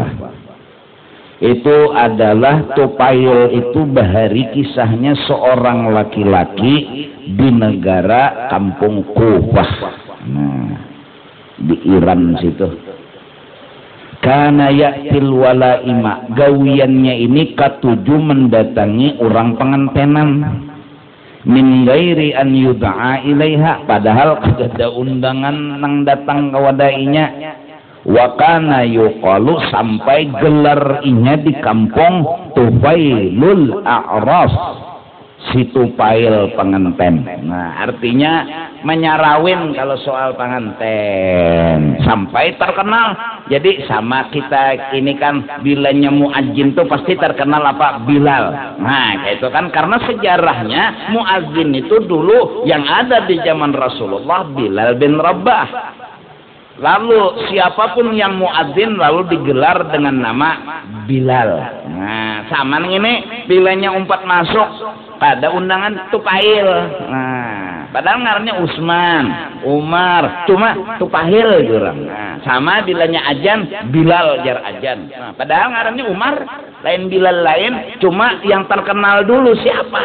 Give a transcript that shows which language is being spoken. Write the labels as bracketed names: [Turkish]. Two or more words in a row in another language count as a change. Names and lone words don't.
[Banjar] Itu adalah tupail itu bahari kisahnya seorang laki-laki di negara kampung Kufah. Nah, di Iran situ. [Arabic] Kana ya'til walaima, [Banjar] gawiannya ini katuju mendatangi orang pengantenan. [Arabic] Min ghairi an yud'a ilaiha, [Banjar] padahal ada undangan nang datang ke wadainya. [Arabic] Wa kana yuqalu, [Banjar] sampai gelar inya di kampung [Arabic] tufailul a'ras, [Banjar] si tupail penganten. Nah artinya menyarawin kalau soal penganten, sampai terkenal. Jadi sama kita ini kan bilanya muadzin tuh pasti terkenal apa? Bilal. Nah kayak itu kan karena sejarahnya muadzin itu dulu yang ada di zaman Rasulullah Bilal bin Rabah. Lalu siapapun yang muadzin lalu digelar dengan nama Bilal. Nah sama ini bilanya umpat masuk pada undangan tupail. Nah padahal ngarannya Utsman, Umar, cuma tupail jurang. Nah, sama bilanya ajan, Bilal jar ajan. Nah, padahal ngarannya Umar, lain Bilal lain, cuma yang terkenal dulu siapa?